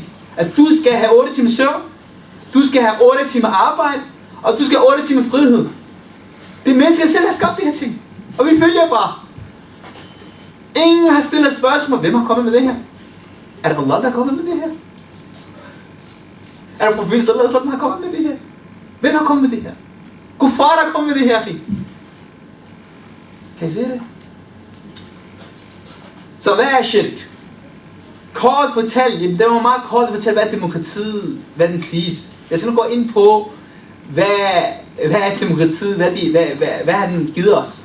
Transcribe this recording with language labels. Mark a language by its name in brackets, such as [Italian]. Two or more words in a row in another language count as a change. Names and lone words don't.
[Danish] At du skal have 8 timer søvn. Du skal have 8 timer arbejde. Og du skal have 8 timer frihed. Det er mennesker, der selv har skabt de her ting. Og vi følger bare. Ingen har stillet spørgsmål. Hvem har kommet med det her? Er det Allah, der har kommet med det her? Er det profeten [Arabic] صلى الله عليه وسلم, [Danish] der har kommet med det her? Hvem har kommet med det her? Kuffar, der har kommet med det her. Kan I se det? Så hvad er shirk? Kort fortalt, det var meget kort at fortælle, hvad er demokratiet, hvad den siges. Jeg skal nu gå ind på, hvad er demokratiet, hvad har den givet os.